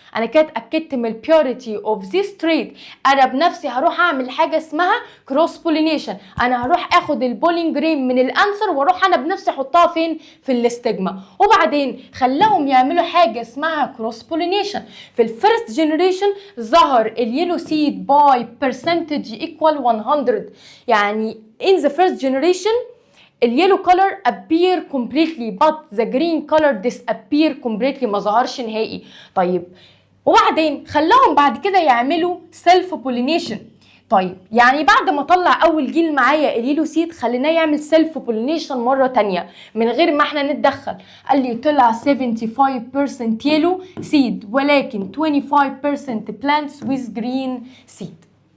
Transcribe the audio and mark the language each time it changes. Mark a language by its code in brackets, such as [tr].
[ar] انا كده اتاكدت من البيوريتي اوف ذيس تريت. انا بنفسي هروح اعمل حاجه اسمها كروس بولينيشن، انا هروح اخد البولين جرين من الانسر واروح انا بنفسي احطها فين؟ في الاستجما. وبعدين خلاهم يعملوا حاجه اسمها كروس بولينيشن. في الفيرست جنريشن ظهر اليلو سيد [en] by percentage equal [ar] 100. [en] يعني in the first generation اليلو color appear completely but the green color disappear completely، [ar] ما ظهرش نهائي. طيب وبعدين خلاهم بعد كده يعملوا self pollination. طيب يعني بعد ما طلع اول جيل معايا اليلو سيد خليناه يعمل self pollination مره تانية من غير ما احنا نتدخل. قال لي طلع 75% يلو سيد ولكن 25% [en] plants with green seed.